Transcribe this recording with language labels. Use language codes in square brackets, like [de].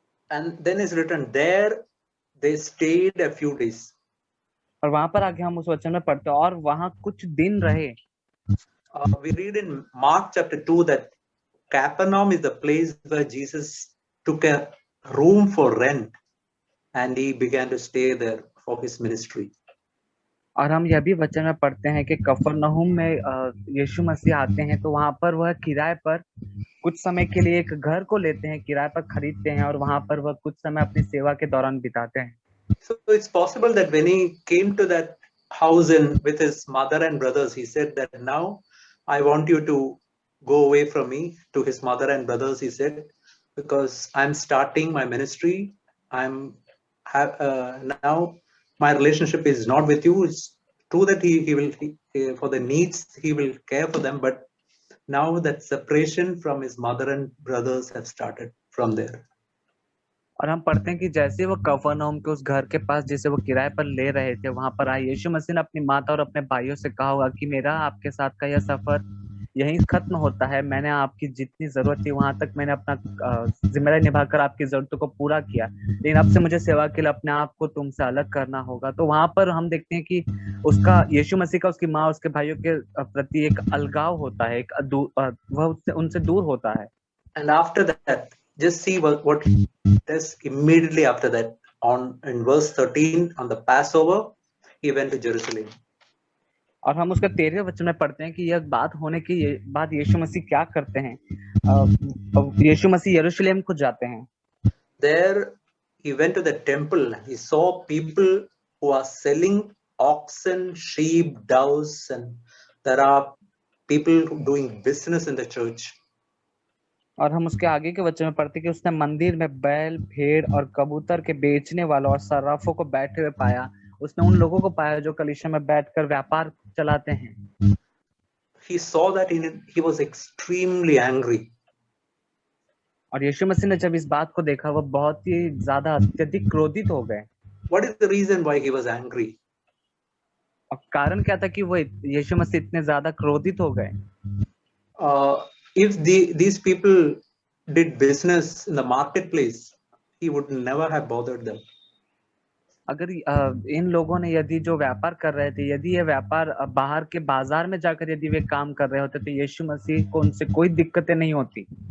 [en] And then is written there they stayed a few days. [hi] और वहां पर आगे हम उस वचन में पढ़ते हैं और वहां कुछ दिन रहे। [en] We read in Mark chapter 2 that Capernaum is the place where Jesus took a room for rent and he began to stay there for his ministry. [hi] और हम यह भी वचन में पढ़ते हैं कि कफरनहूम में यीशु मसीह आते हैं तो वहां पर वह किराए पर कुछ समय के लिए एक घर को लेते हैं, किराए पर खरीदते हैं और वहां पर वह कुछ समय अपनी सेवा के दौरान बिताते हैं। [en] So it's possible that when he came to that house with his mother and brothers, he said that now I want you to go away from me. To his mother and brothers, he said, because I'm starting my ministry. Now my relationship is not with you. It's true that he will for the needs he will care for them, but now that separation from his mother and brothers have started from there. [hi] और हम पढ़ते हैं कि जैसे वो कफरनहूम के उस घर के पास जिसे वो किराए पर ले रहे थे वहां पर आए, यीशु मसीह ने अपनी माता और अपने भाइयों से कहा होगा कि मेरा आपके साथ का यह सफर यहीं खत्म होता है। मैंने आपकी जितनी जरूरत थी वहां तक मैंने अपना जिम्मेदारी निभाकर आपकी जरूरतों को पूरा किया, लेकिन अब से मुझे सेवा के लिए अपने आप को तुमसे अलग करना होगा। तो वहां पर हम देखते हैं कि उसका यीशु मसीह का उसकी माँ उसके भाइयों के प्रति एक अलगाव होता है, वह उनसे दूर होता है। [en] And after that, just see what does immediately after that. In verse 13 on the Passover, he went to Jerusalem. [hi] और हम उसका 13वें वचन में पढ़ते हैं कि यह बात होने के बाद यीशु मसीह क्या करते हैं। यीशु मसीह यरूशलेम को जाते हैं। [en] There he went to the temple. He saw people who are selling oxen, sheep, doves, and there are people doing business in the church. [hi] और हम उसके आगे के वचन में पढ़ते कि उसने मंदिर में बैल, भेड़ और कबूतर के बेचने वालों और सर्राफों को बैठे हुए पाया। उसने उन लोगों को पाया जो कलीसिया में बैठकर व्यापार चलाते हैं। [en] He saw that he was extremely angry. [hi] और यीशु मसीह ने जब इस बात को देखा वह बहुत ही ज्यादा अत्यधिक क्रोधित हो गए। [en] What is the reason why he was angry? [hi] और कारण क्या था कि वो यीशु मसीह इतने ज्यादा क्रोधित हो गए? [en] If these people did business in the marketplace, he would never have bothered them. [hi] अगर इन लोगों ने यदि जो व्यापार कर रहे थे, यदि ये व्यापार बाहर के बाजार में जाकर यदि वे काम कर रहे होते तो यीशु मसीह को उनसे कोई दिक्कतें नहीं होती।